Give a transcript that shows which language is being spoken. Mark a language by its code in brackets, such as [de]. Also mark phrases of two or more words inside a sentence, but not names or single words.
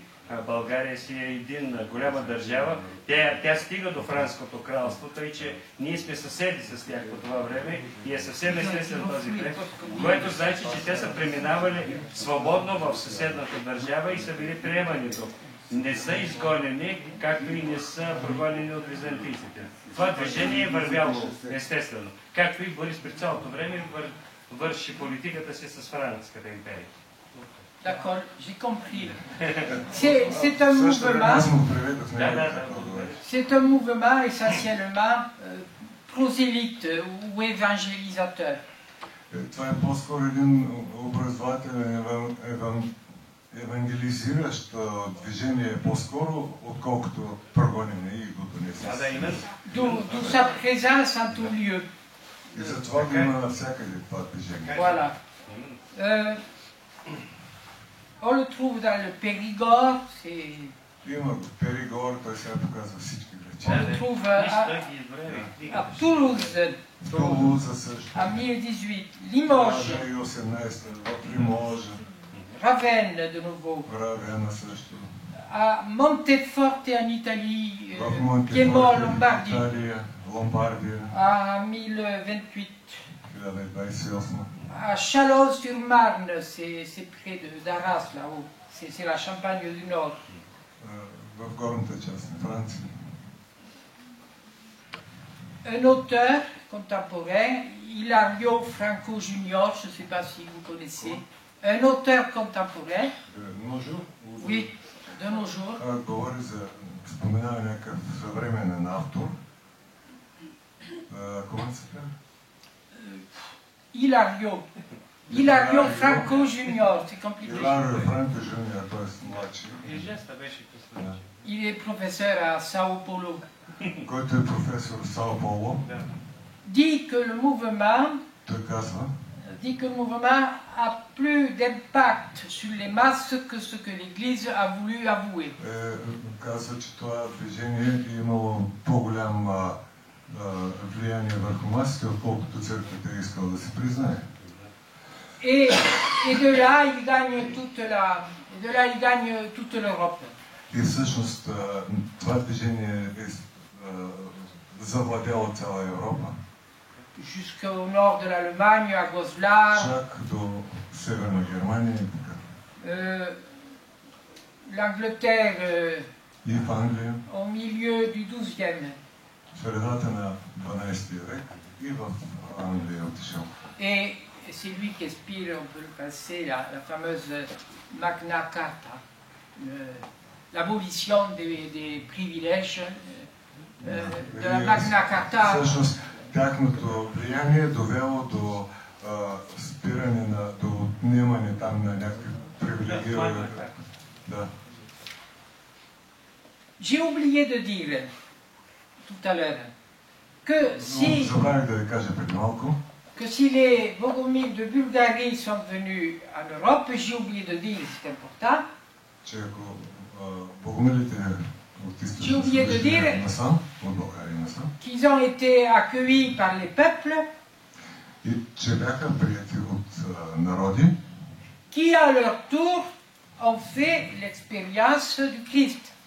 [bg] България си е единна голяма държава. Тя стига до Франското кралство, тъй че ние сме съседи с тях по това време и е съвсем естествен този преход, което значи, че те са преминавали свободно в съседната държава и са били приемани тук. Не са изгонени, както и не са прогонени от византийците. Това движение е вървяло естествено, както и Борис през цялото време върши политиката си с Франската империя. [fr] D'accord, j'ai compris. C'est un mouvement. C'est un mouvement essentiellement prosélyte ou évangélisateur. [bg] Това е по-скоро един образователен евангелизиращ движение по-скоро, отколкото прогонене и годонене. [fr] D'où sa présence en tout lieu. [bg] И затова го има навсякъде това движение. [fr] Voilà. On le trouve dans le Périgord, [bg] Има Пérigord, той сега показва всички [fr] on [bg] грачи. [fr] le trouve à Toulouse, [bg] Тулуза също. [fr] à 1018, Limoges, [bg] 2018 в Лимож. [fr] Ravenne de nouveau, [bg] Равена също. [fr] à Monteforte en Italie, [bg] В Piémont, Монтефорте, Lombardie, Италия, Ломбардия, [fr] à 1028, 1028. à Châlons-sur-Marne, c'est près d'Arras là-haut, c'est la Champagne du Nord. [bg] В горната част на Франция. [fr] Un auteur contemporain, Hilario Franco Junior, je ne sais pas si vous connaissez, un auteur contemporain, oui, de nos jours, [bg] говори за споменава някакъв съвременен автор. [fr] Comment ça s'appelle? Hilario Franco Junior, c'est compliqué. Hilario Franco Junior, [bg] т.е. младши. [fr] Il est professeur à Sao Paulo. [bg] Който е професор в Сао Поло. [fr] Dit que le mouvement [bg] Той казва, [fr] a plus d'impact sur les masses que ce que l'Église a voulu avouer. [bg] казва, че това движение е имало по-голямо влияние върху масите, отколкото църквата е искала да се признае. [fr] Et de là, il gagne toute l'Europe. [bg] И всъщност това движение е завладяло цяла Европа. [fr] Jusqu'au nord de l'Allemagne, à Goslar. [bg] Чак до Северна Германия и така. [fr] L'Angleterre [bg] и в Англия, [fr] au milieu du XIIe. [bg] в средата на 12 век и в Англия отишъл. [fr] Et c'est lui qui inspire, on peut le passer, la fameuse Magna Carta, l'abolition des privilèges de la Magna Carta. [bg] Всъщност, тяхното влияние е довело до спиране, до отнемане там на някакви привилегировани. Да. [fr] J'ai oublié de dire tout à l'heure que si les Bogomiles de Bulgarie sont venus en Europe, j'ai oublié de dire, c'est important. J'ai oublié de dire qu'ils ont été accueillis par les peuples qui, à leur tour, ont fait l'expérience du Christ.